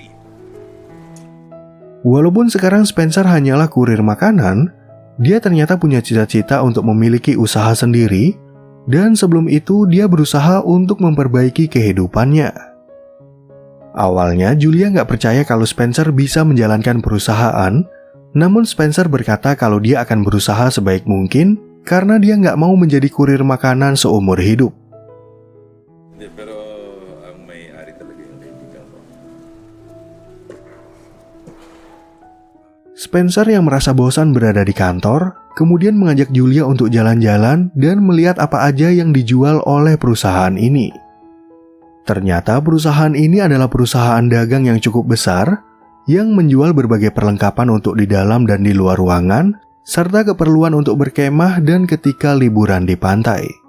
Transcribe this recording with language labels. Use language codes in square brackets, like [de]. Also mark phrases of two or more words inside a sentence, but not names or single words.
[id] Walaupun sekarang Spencer hanyalah kurir makanan, dia ternyata punya cita-cita untuk memiliki usaha sendiri, dan sebelum itu dia berusaha untuk memperbaiki kehidupannya. Awalnya Julia nggak percaya kalau Spencer bisa menjalankan perusahaan, namun Spencer berkata kalau dia akan berusaha sebaik mungkin karena dia nggak mau menjadi kurir makanan seumur hidup. [tl] Pero ang may-ari talaga yung kaibigan ko. [id] Spencer yang merasa bosan berada di kantor, kemudian mengajak Julia untuk jalan-jalan dan melihat apa aja yang dijual oleh perusahaan ini. Ternyata perusahaan ini adalah perusahaan dagang yang cukup besar, yang menjual berbagai perlengkapan untuk di dalam dan di luar ruangan, serta keperluan untuk berkemah dan ketika liburan di pantai.